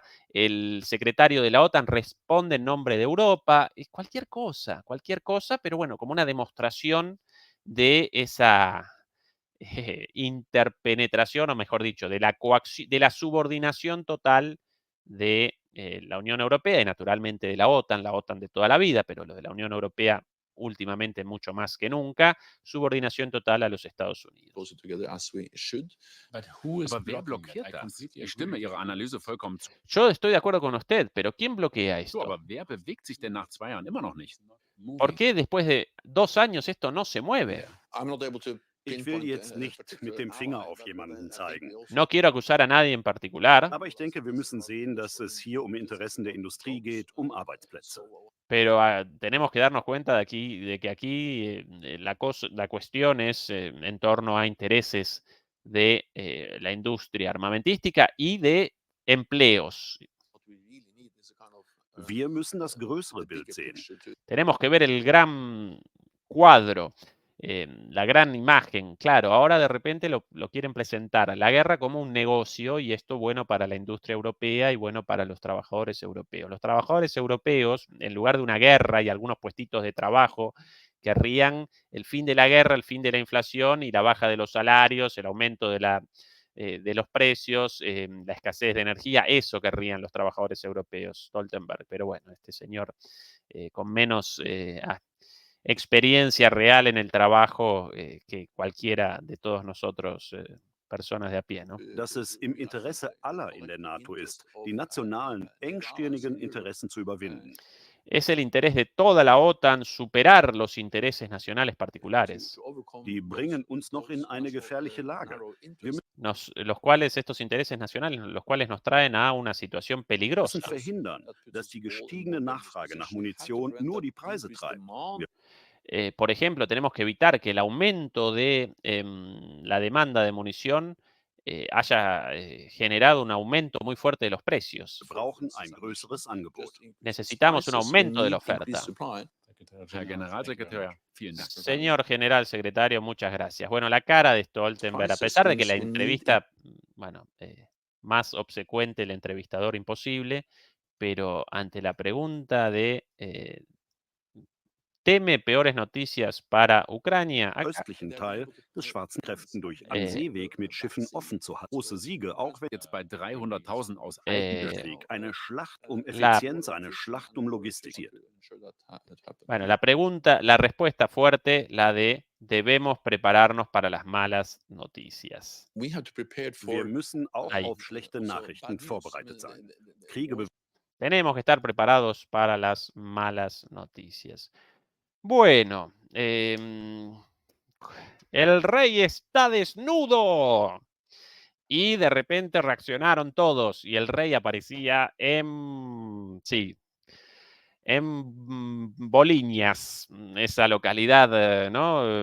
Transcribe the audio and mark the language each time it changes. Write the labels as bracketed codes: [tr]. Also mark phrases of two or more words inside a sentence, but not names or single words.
[es] el secretario de la OTAN responde en nombre de Europa, cualquier cosa, pero bueno, como una demostración de esa interpenetración, o mejor dicho, de la subordinación total de la Unión Europea y naturalmente de la OTAN de toda la vida, pero lo de la Unión Europea últimamente mucho más que nunca, subordinación total a los Estados Unidos. [de] Aber wer blockiert das? Ich stimme Ihrer Analyse vollkommen zu. [es] Yo estoy de acuerdo con usted, pero ¿quién bloquea [de] So, [es] esto? [de] aber wer bewegt sich denn nach 2 Jahren immer noch nicht? [es] ¿Por qué después de 2 años esto no se mueve? [de] Ich will jetzt nicht mit dem Finger auf jemanden zeigen. [es] No quiero acusar a nadie en particular, [de] Aber ich denke, wir müssen sehen, dass es hier um Interessen der Industrie geht, um Arbeitsplätze. [es] pero tenemos que darnos cuenta de que aquí la cuestión es en torno a intereses de la industria armamentística y de empleos. [de] Wir müssen das größere Bild sehen. [es] Tenemos que ver el gran cuadro, la gran imagen. Claro, ahora de repente lo quieren presentar a la guerra como un negocio y esto bueno para la industria europea y bueno para los trabajadores europeos. Los trabajadores europeos, en lugar de una guerra y algunos puestitos de trabajo, querrían el fin de la guerra, el fin de la inflación y la baja de los salarios, el aumento de los precios, la escasez de energía. Eso querrían los trabajadores europeos, Stoltenberg. Pero bueno, este señor con menos experiencia real en el trabajo que cualquiera de todos nosotros, personas de a pie, ¿no? [de] Dass es im Interesse aller in der NATO ist, die nationalen, engstirnigen Interessen zu überwinden. [es] Es el interés de toda la OTAN superar los intereses nacionales particulares, [de] Die bringen uns noch in eine gefährliche Lage. Wir [es] los cuales, estos intereses nacionales, los cuales nos traen a una situación peligrosa. [de] müssen verhindern, dass die gestiegene Nachfrage nach Munition nur die Preise treibt. [es] Por ejemplo, tenemos que evitar que el aumento de la demanda de munición haya generado un aumento muy fuerte de los precios. [de] Wir brauchen ein größeres Angebot. [es] Necesitamos un aumento de la oferta. [de] Herr Generalsekretär, vielen Dank. [es] Señor general secretario, muchas gracias. Bueno, la cara de Stoltenberg, a pesar de que la entrevista, bueno, más obsecuente el entrevistador imposible, pero ante la pregunta de ¿teme peores noticias para Ucrania? Acá, [de] Östlichen Teil des Schwarzen Kräften durch einen Seeweg mit Schiffen offen zu halten. Große Siege, auch wenn Jetzt bei 300.000 aus Krieg, eine Schlacht um Effizienz, eine Schlacht um Logistik. [es] bueno, la respuesta fuerte, la de debemos prepararnos para las malas noticias. [de] Wir müssen auch [es] Ahí. [de] auf schlechte Nachrichten vorbereitet sein. Kriege [es] Tenemos que estar preparados para las malas noticias. Bueno, el rey está desnudo. Y de repente reaccionaron todos y el rey aparecía en Bolinhas, esa localidad, ¿no?